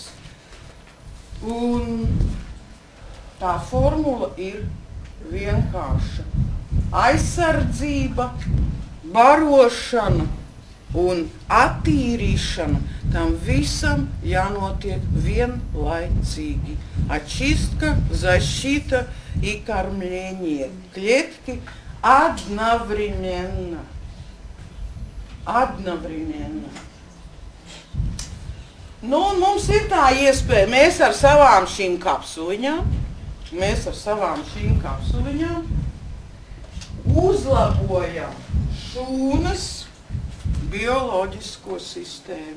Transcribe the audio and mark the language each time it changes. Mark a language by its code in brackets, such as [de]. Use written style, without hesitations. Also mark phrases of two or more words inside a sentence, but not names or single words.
[lv] Un tā formula ir vienkārša. Aizsardzība, barošana un attīrīšana, tam visam jānotiek vienlaicīgi. [ru] Очистка, защита и кормление клетки Одновременно. Одновременно. [lv] Nu, un mums ir tā iespēja, mēs ar savām šīm kapsuliņām uzlabojam šūnas bioloģisko sistēmu.